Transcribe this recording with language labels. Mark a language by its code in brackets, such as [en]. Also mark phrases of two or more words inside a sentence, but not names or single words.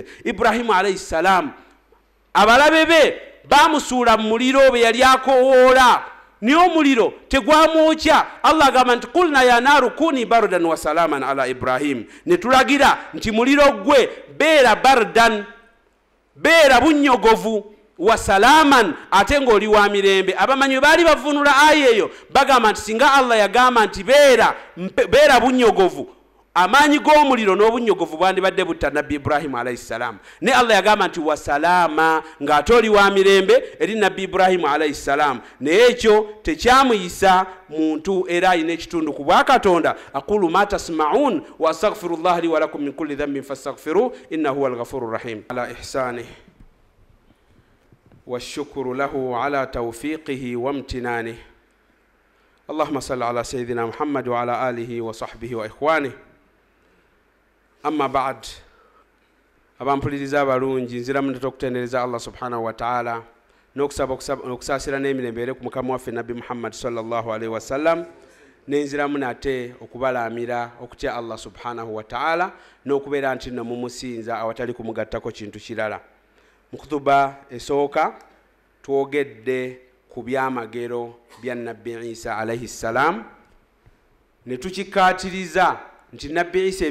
[lg] Ibrahimu [ar] عليه السلام [lg] abalabe be bamusuula mu muliro be yali akowoola niye omuliro tegwamwokya. Allah agamba nti [ar] قلنا يا نار كوني بردا وسلاما على إبراهيم, [lg] ne tulagira nti muliro gwe beera bardan, beera bunnyogovu, [ar] وسلاما [lg] ate ng'oli wa mirembe. Abamanyi baali bavunula aya eyo bagamba nti singa Allah yagamba nti beera bunnyogovu, amaanyi g'omuliro n'obunnyogovu bwandibadde butta nabbi Ibrahim [ar] عليه السلام. [lg] Ne Allah yagamba nti [ar] وسلامة [lg] ng'ate oli wa mirembe eri nabbi Ibrahim [ar] عليه السلام. [lg] Naye ekyo tekyamuyisa muntu era alina ekitundu ku bwa Katonda. [ar] أقول ما تسمعون وأستغفر الله لي ولكم من كل ذنب فاستغفروه إنه هو الغفور الرحيم. على إحسانه والشكر له على توفيقه وامتنانه. اللهم صل على سيدنا محمد وعلى آله وصحبه وإخوانه. أما بعد [lg] abampuliriza abalungi nziramu okutendereza [ar] الله سبحانه وتعالى [lg] n'okusasira n'emirembe ku mukama waffe Nabbi Muhammad [ar] صلى الله عليه وسلم, [lg] nenziramu nate okubalamira okutya [ar] الله سبحانه وتعالى [lg] n'okubeera nti no mumusinza awatali kumugattako kintu kirala. Mukhutuba esooka twogedde ku byamagero bya Nabbi Isa [ar] عليه السلام, [lg] ne tukikatiriza nti Nabbi Isa